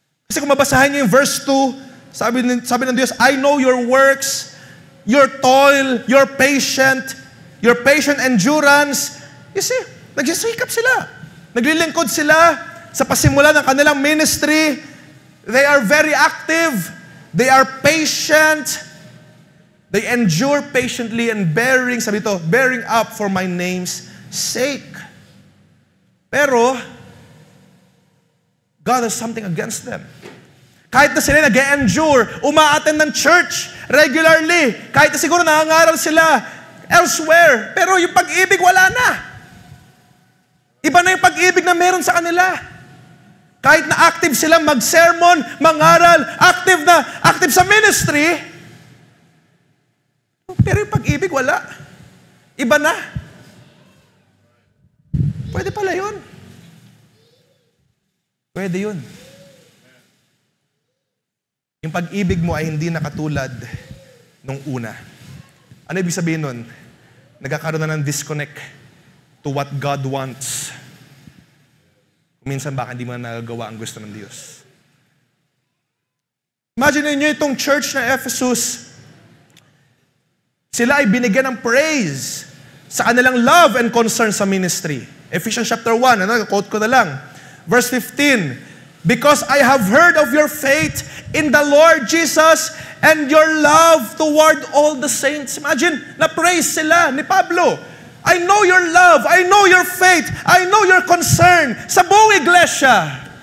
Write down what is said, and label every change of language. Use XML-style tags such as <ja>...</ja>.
<tl>Kasi kung mabasahin niyo yung verse 2, sabi ng Diyos,</tl> <en>I know your works, your toil, your patient endurance. You see,</en> <tl>nagsisikap sila. Naglilingkod sila sa pasimula ng kanilang ministry.</tl> <en>They are very active. They are patient. They endure patiently and bearing up for my name's sake. Pero, God has something against them.</en> <tl>Kahit na sila nag-endure, umaattend ng church regularly, kahit na siguro nangangaral sila elsewhere, pero yung pag-ibig wala na. Iba na yung pag-ibig na meron sa kanila. Kahit na active sila mag-sermon, mangaral, active sa ministry, pero yung pag-ibig wala. Iba na. Pwede pala yun. Pwede yun. Yung pag-ibig mo ay hindi nakatulad nung una. Ano ibig sabihin nun? Nagkakaroon na ng disconnect</tl> <en>to what God wants.</en> <tl>Minsan baka hindi mo na nagagawa ang gusto ng Diyos. Imagine niyo itong church na Ephesus. Sila ay binigyan ng praise sa kanilang love and concern sa ministry. Ephesians chapter 1, quote ko na lang.</tl> <en>Verse 15, because I have heard of your faith in the Lord Jesus and your love toward all the saints.</en> <tl>Imagine, na-praise sila ni Pablo.</tl> <en>I know your love, I know your faith, I know your concern</en> <tl>sa buong iglesia.</tl>